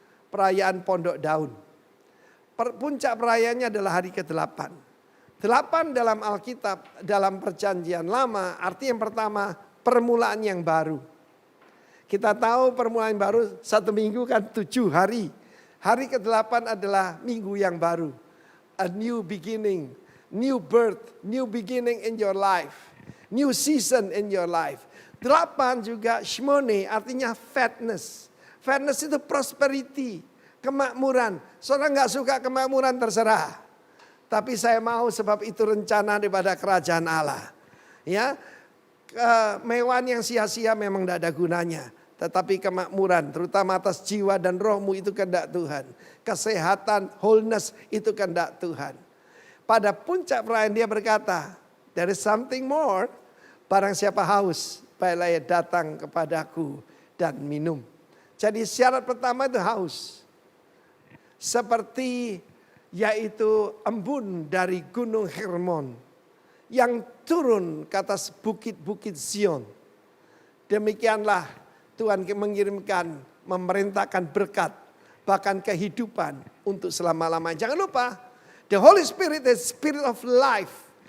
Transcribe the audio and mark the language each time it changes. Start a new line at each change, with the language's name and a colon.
Indonesian: Perayaan Pondok Daun. Puncak perayaannya adalah hari ke-8. 8 dalam Alkitab, dalam perjanjian lama, arti yang pertama permulaan yang baru. Kita tahu permulaan yang baru 1 minggu kan 7 hari. Hari ke-8 adalah minggu yang baru.
English: A new beginning, new birth, new beginning in your life. New season in your life.
Indonesian: 8 juga shmone artinya fatness. Fatness itu prosperity, kemakmuran. Saudara nggak suka kemakmuran terserah. Tapi saya mau sebab itu rencana daripada kerajaan Allah. Ya, kemewahan yang sia-sia memang tidak ada gunanya. Tetapi kemakmuran terutama atas jiwa dan rohmu itu kehendak Tuhan. Kesehatan, wholeness itu kehendak Tuhan. Pada puncak perayaan dia berkata,
English: there is something more.
Indonesian: Barang siapa haus, baiklah ia datang kepadaku dan minum. Jadi syarat pertama itu haus. Seperti yaitu embun dari gunung Hermon. Yang turun ke atas bukit-bukit Zion. Demikianlah Tuhan mengirimkan, memerintahkan berkat. Bahkan kehidupan untuk selama-lamanya. Jangan lupa,
English: the Holy Spirit is spirit of life.